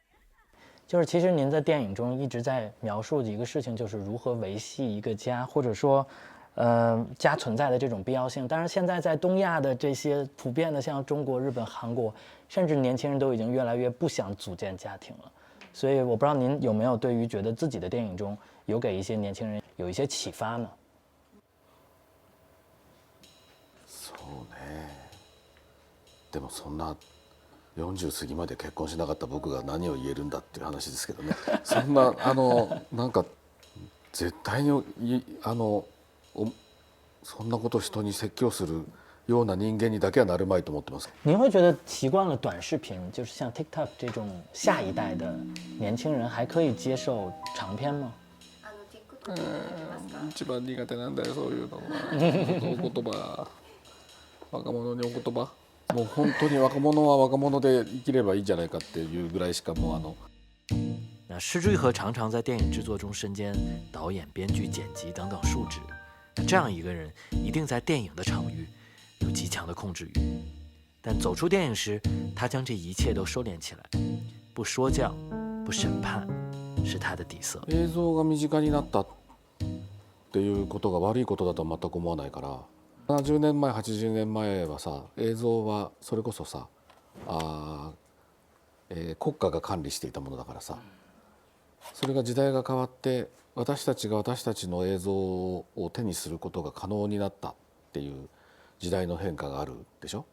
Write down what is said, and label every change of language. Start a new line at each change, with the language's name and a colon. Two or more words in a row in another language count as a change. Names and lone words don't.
Chinese: 就是其实您在电影中一直在描述的一个事情，就是如何维系一个家，或者说，家存在的这种必要性。当然，现在在东亚的这些普遍的，像中国、日本、韩国，甚至年轻人都已经越来越不想组建家庭了。所以我不知道您有没有对于觉得自己的电影中有给一些年轻人有一些启发呢？
Japanese: そうね。でもそんな40過ぎまで結婚しなかった僕が何を言えるんだっていう話ですけどね。そんななんか絶対にそんなことを人に説教するような人間にだけはなるまいと思ってます。
Chinese: 您会觉得习惯了短视频，就是像 TikTok 这种下一代的年轻人，还可以接受长片吗？
Japanese: 一番苦手なんだよ、そういうのは。お言葉、若者にお言葉。もう本当に若者は若者で生きればいいじゃないかっていうぐらいしかもう
Chinese: 那石之愈合常常在电影制作中身兼导演、编剧、剪辑等等数职。这样一个人，一定在电影的场域有极强的控制欲。但走出电影时，他将这一切都收敛起来，不说教，不审判，是他的底色。
Japanese: 映像が身近になったっていうことが悪いことだとは全く思わないから。70年前80年前はさ、映像はそれこそさ、国家が管理していたものだからさ、それが時代が変わって私たちが私たちの映像を手にすることが可能になったっていう時代の変化があるでしょ。